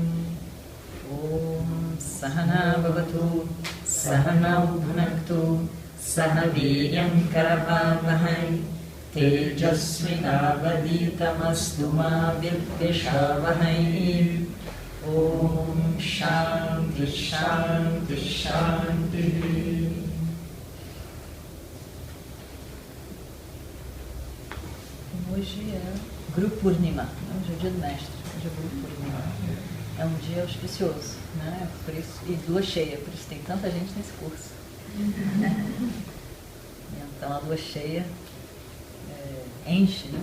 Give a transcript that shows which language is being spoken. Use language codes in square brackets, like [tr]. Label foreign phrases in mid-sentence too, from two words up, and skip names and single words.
[sa] ॐ सहना भवतु सहना भुनक्तु सह वीर्यं करवावहै तेजस्विनावधीतमस्तु मा विद्विषावहै. ॐ शान्ति शान्ति शान्ति. [pt] Hoje é Guru Purnima, hoje é o dia do mestre, hoje é Guru Purnima. É um dia auspicioso, né? Por isso, e lua cheia, por isso tem tanta gente nesse curso. Então a lua cheia enche, né?